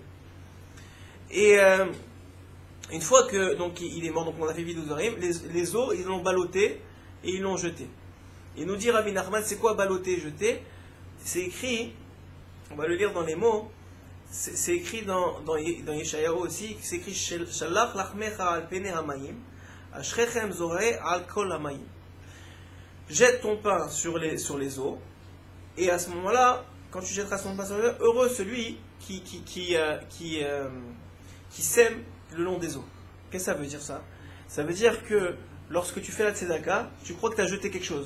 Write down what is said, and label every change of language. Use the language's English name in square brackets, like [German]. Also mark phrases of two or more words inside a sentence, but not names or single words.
[French] Et une fois que donc il est mort, donc on a fait [Hebrew] וידוי דברים, [French] les os, ils l'ont ballotté et ils l'ont jeté. Et nous dit Rabbi Nachman, c'est quoi balloter et jeter? C'est écrit, on va le lire dans les mots, c'est écrit dans Yeshayahu aussi, c'est écrit [Hebrew] שלח לחמך על פני המים, אשריכם זורעי על כל המים. [French] Jette ton pain sur les eaux, et à ce moment-là, quand tu jetteras ton pain sur les eaux, heureux celui qui sème le long des eaux. Qu'est-ce que ça veut dire ça? Ça veut dire que lorsque tu fais la tzedaka, tu crois que tu as jeté quelque chose.